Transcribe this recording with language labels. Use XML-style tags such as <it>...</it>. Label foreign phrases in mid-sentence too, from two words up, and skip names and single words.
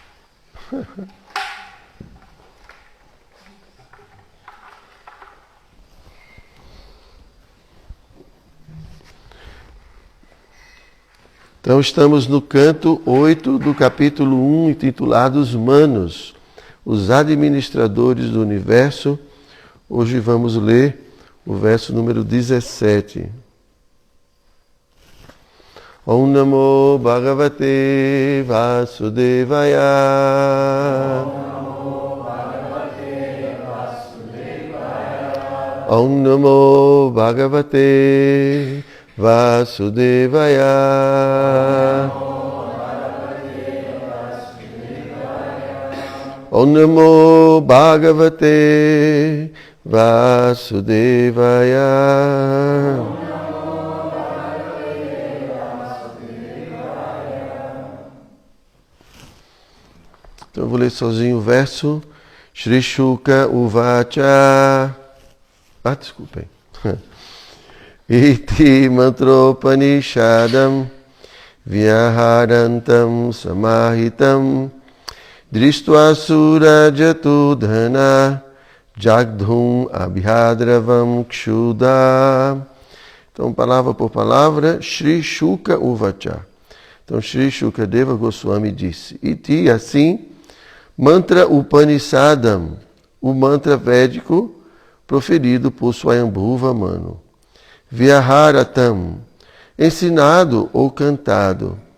<pt>Então estamos no canto 8 do capítulo 1, intitulado Os Manos, os administradores do universo. Hoje vamos ler o verso número 17.</pt> <sa>ॐ नमो भगवते वासुदेवाय. ॐ नमो भगवते वासुदेवाय. ॐ नमो भगवते वासुदेवाय.</sa> <pt>Então eu vou ler sozinho o verso.</pt> <sa>श्री शुक उवाच. Desculpem. इति मन्त्रोपनिषदं व्याहरन्तं समाहितं दृष्ट्वा सुरयातुधाना जग्धुम् अभ्यद्रवम् क्षुधा.</sa> <pt>Então, palavra por palavra,</pt> <sa>श्री शुक उवाच.</sa> <pt>Então, Shri Shukadeva Goswami disse, Iti, assim,</pt> <sa>मन्त्र उपनिषदम्,</sa> <pt>o mantra védico proferido por Swayambhuva Manu. Vyaharatam, ensinado ou cantado.</pt>